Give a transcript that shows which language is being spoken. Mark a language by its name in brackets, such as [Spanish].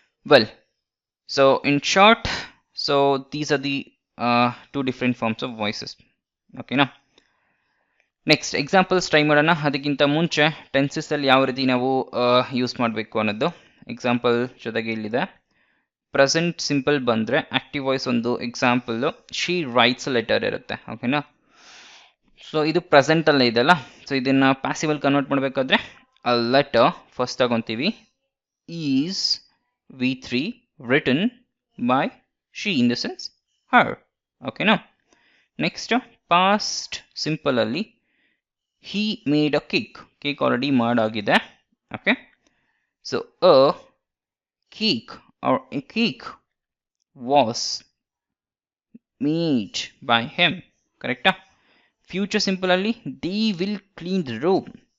[English] Well, so in short, so these are the two different forms of voices. [Kannada] Okay na. Next examples try ಮಾಡೋಣ. ಅದಕ್ಕಿಂತ ಮುಂಚೆ tenses ಅಲ್ಲಿ ಯಾವ ರೀತಿ ನಾವು ಯೂಸ್ ಮಾಡಬೇಕು ಅನ್ನೋದು ಎಕ್ಸಾಂಪಲ್ ಜೊತೆಗೆ ಇಲ್ಲಿದೆ. ಪ್ರೆಸೆಂಟ್ ಸಿಂಪಲ್ ಬಂದರೆ ಆಕ್ಟಿವ್ ವಾಯ್ಸ್ ಒಂದು ಎಕ್ಸಾಂಪಲ್ [English] she writes letter [Kannada] ಇರುತ್ತೆ. ಓಕೆನಾ. ಸೊ ಇದು ಪ್ರೆಸೆಂಟ್ ಅಲ್ಲೇ ಇದೆಲ್ಲ. ಸೊ ಇದನ್ನ ಪ್ಯಾಸಿವಲ್ ಕನ್ವರ್ಟ್ ಮಾಡಬೇಕಾದ್ರೆ a letter first ತಗೊಂತೀವಿ. [English] Is V3 written by she in the sense her. [Kannada] ಓಕೆನಾ. ನೆಕ್ಸ್ಟ್ ಪಾಸ್ಟ್ ಸಿಂಪಲ್ ಅಲ್ಲಿ [English] he made a cake. Cake already [Kannada] ಮಾಡಾಗಿದೆ. [English] Okay. So a cake or a cake was made by him. [Kannada] ಕರೆಕ್ಟಾ. Future simple ಅಲ್ಲಿ [English] they will clean the room.